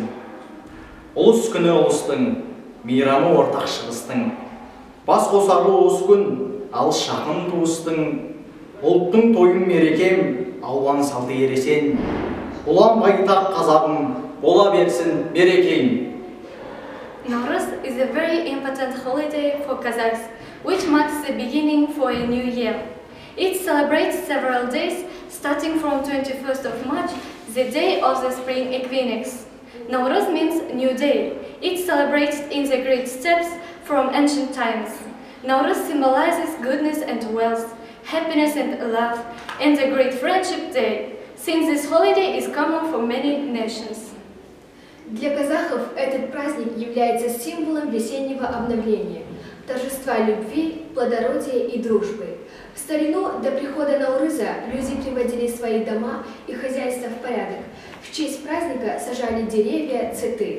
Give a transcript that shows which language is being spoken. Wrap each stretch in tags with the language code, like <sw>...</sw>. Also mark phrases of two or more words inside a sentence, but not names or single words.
<kk>Ұлыс күні ұлыстың, мейрамы ортақ шығыстың. Бас қосарлы осы күн, алыс жақын туыстың. Ұлттың тойын мерекем, ауған салты ересен. Ұлан байтақ қазағым, бола берсін берекең.</kk> <en>Nauruz is a very important holiday for Kazakhs, which marks the beginning for a new year. It celebrates several days, starting from 21st of March, the day of the spring equinox. Nauruz means new day. It celebrates in the great steps from ancient times. Nauruz symbolizes goodness and wealth, happiness and love, and a great friendship day, since this holiday is common for many nations.</en> <ru>Для казахов этот праздник является символом весеннего обновления, торжества любви, плодородия и дружбы. В старину до прихода Наурыза люди приводили свои дома и хозяйства в порядок. В честь праздника сажали деревья, цветы.</ru>